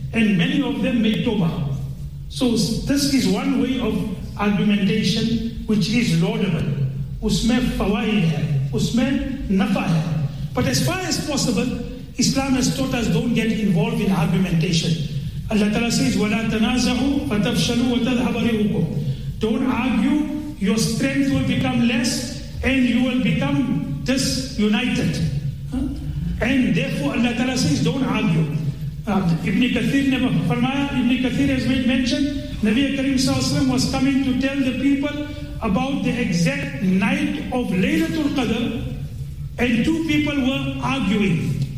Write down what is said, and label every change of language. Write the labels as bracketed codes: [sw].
[en] And many of them made tawbah. So this is one way of argumentation which is laudable. [ur] Usme fawaid hai, usme nafa hai. [en] But as far as possible, Islam has taught us don't get involved in argumentation. Allah Ta'ala says, [ar] وَلَا تَنَازَعُوا فَتَفْشَلُوا وَتَذْهَبَ رِيُّكُمْ. [en] Don't argue, your strength will become less and you will become disunited. And therefore Allah Ta'ala says, don't argue. Ibn Kathir has made mention, Nabi Karim S.A.W. was coming to tell the people about the exact night of Laylatul Qadr, and two people were arguing.